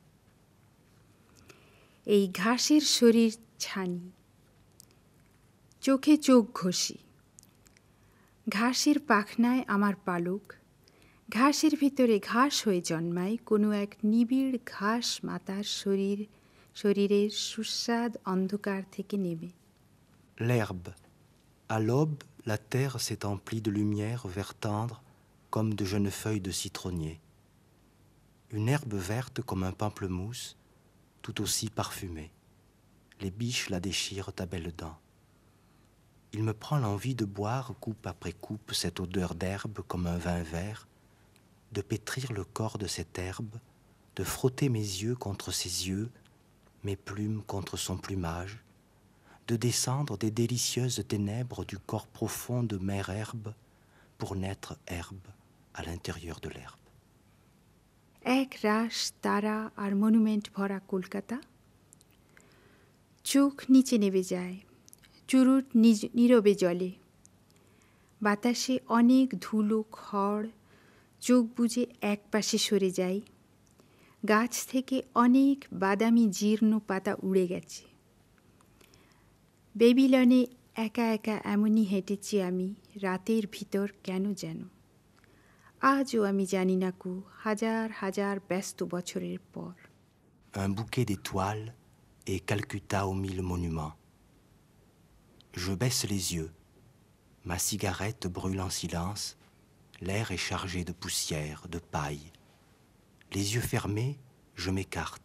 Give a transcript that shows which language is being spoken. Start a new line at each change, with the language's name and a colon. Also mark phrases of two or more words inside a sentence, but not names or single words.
Bangla: এই ঘাসের শরীর ছানি, চোখে চোখ ঘষি। ঘাসের পাখনায় আমার পালক, ঘাসের ভিতরে ঘাস হয়ে জন্মায় কোনো এক নিবিড় ঘাস মাতার শরীরের সুস্বাদ অন্ধকার থেকে নেমে।
French: L'herbe. À l'aube, la terre s'est emplie de lumière vert tendre comme de jeunes feuilles de citronnier. Une herbe verte comme un pamplemousse, tout aussi parfumée. Les biches la déchirent à belles dents. Il me prend l'envie de boire coupe après coupe cette odeur d'herbe comme un vin vert, de pétrir le corps de cette herbe de frotter mes yeux contre ses yeux, mes plumes contre son plumage, de descendre des délicieuses ténèbres du corps profond de mère herbe pour naître herbe à l'intérieur de l'herbe.
Bangla: এক রাশ তারা আর মনুমেন্ট ভরা কলকাতা, চোখ নিচে নেমে যায়, চুরুট নীরবে জলে, বাতাসে অনেক ধুলো খড়, চোখ বুজে এক পাশে সরে যায়, গাছ থেকে অনেক বাদামি জীর্ণ পাতা উড়ে গেছে। বেবিলনে একা একা এমনই হেঁটেছি আমি রাতের ভিতর কেন যেন, আজও আমি জানি না কো, হাজার হাজার ব্যস্ত বছরের পর।
French: Un bouquet d'étoiles et Calcutta aux 1000 monuments. Je baisse les yeux. Ma cigarette brûle en silence. L'air est chargé de poussière, de paille. Les yeux fermés, je m'écarte.